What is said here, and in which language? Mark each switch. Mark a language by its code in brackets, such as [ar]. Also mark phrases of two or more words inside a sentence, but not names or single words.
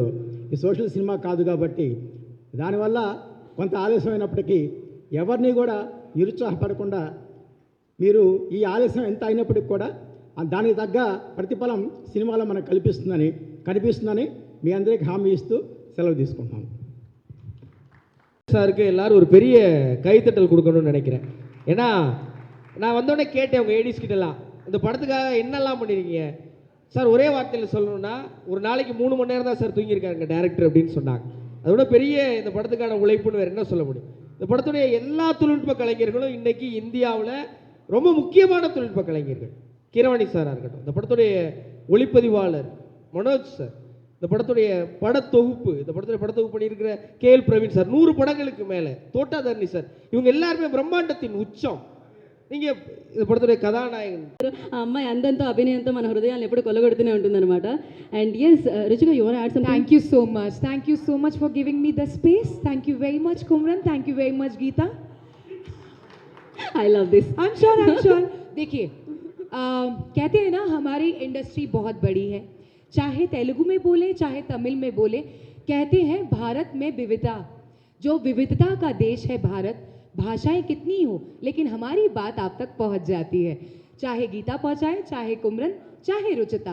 [te] ఈ సోషల్ సినిమా కాదు కాబట్టి దానివల్ల కొంత ఆలస్యమైనప్పటికీ ఎవరిని కూడా నిరుత్సాహపడకుండా మీరు ఈ ఆలస్యం ఎంత అయినప్పటికీ కూడా దానికి తగ్గ ప్రతిఫలం సినిమాలో మనకు కనిపిస్తుందని మీ అందరికీ హామీ ఇస్తూ செலவு తీసుకుంటాం. [ta] சாருக்கு எல்லாரும் ஒரு பெரிய கைத்தட்டல் கொடுக்கணும்னு நினைக்கிறேன். ஏன்னா நான் வந்தோடனே கேட்டேன் உங்கள் ஏடிஸ் கிட்டலாம், இந்த படத்துக்காக என்னெல்லாம் பண்ணியிருக்கீங்க சார்? ஒரே வார்த்தையில் சொல்லணும்னா ஒரு நாளைக்கு 3 மணி நேரம் தான் சார் தூங்கியிருக்காருங்க டேரக்டர் அப்படின்னு சொன்னாங்க. அதோட பெரிய இந்த படத்துக்கான உழைப்புன்னு வேறு என்ன சொல்ல முடியும்? இந்த படத்துடைய எல்லா தொழில்நுட்ப கலைஞர்களும் இன்றைக்கி இந்தியாவில் ரொம்ப முக்கியமான தொழில்நுட்ப கலைஞர்கள். கீரவாணி சாராக இருக்கட்டும், இந்த படத்துடைய ஒளிப்பதிவாளர் மனோஜ் சார், இந்த படத்துடைய படத்தொகுப்பு பண்ணியிருக்கிற KL பிரவீன் சார், 100 படங்களுக்கு மேலே தோட்டாதர்ணி சார், இவங்க எல்லாருமே பிரம்மாண்டத்தின் உச்சம். நீங்கள் இந்த படத்துடைய கதாநாயகன் [te] అమ్మాయి అందంతో అభినయంతో మన హృదయాలను ఎప్పుడు కొల్లగొడుతూనే ఉంటుందన్నమాట. [en] and yes Ruchika, you want add something? Thank you so much for giving me the space. Thank you very much Kumran, thank you very much Geeta. I love this. I'm sure. [hi] देखिए कहते हैं ना हमारी इंडस्ट्री बहुत बड़ी है, चाहे तेलुगु में बोले चाहे तमिल में बोले, कहते हैं भारत में विविधता, जो विविधता का देश है भारत, भाषाएं कितनी हो लेकिन हमारी बात आप तक पहुंच जाती है, चाहे गीता पहुंचाए चाहे कुमरन चाहे रुचिता।